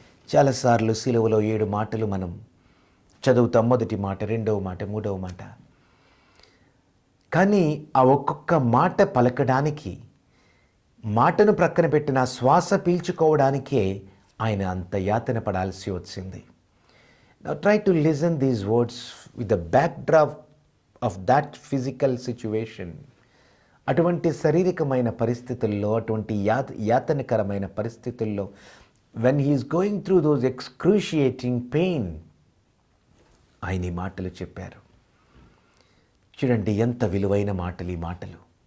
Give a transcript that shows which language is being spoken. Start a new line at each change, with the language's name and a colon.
Telugu: చాలాసార్లు సిలువలో 7 మాటలు మనం చదువుతాం. మొదటి మాట, 2వ మాట, 3వ మాట. కానీ ఆ ఒక్కొక్క మాట పలకడానికి, మాటను ప్రక్కన పెట్టిన శ్వాస పీల్చుకోవడానికే ఆయన అంత యాతన పడాల్సి వచ్చింది.
English: Now try to listen these words with the backdrop of that physical situation.
Telugu: అటువంటి శారీరకమైన పరిస్థితుల్లో, అటువంటి యాతనకరమైన పరిస్థితుల్లో
English: when he is going through those excruciating pain,
Telugu: ఆయన ఈ మాటలు చెప్పారు. చూడండి, ఎంత విలువైన మాటలు ఈ మాటలు.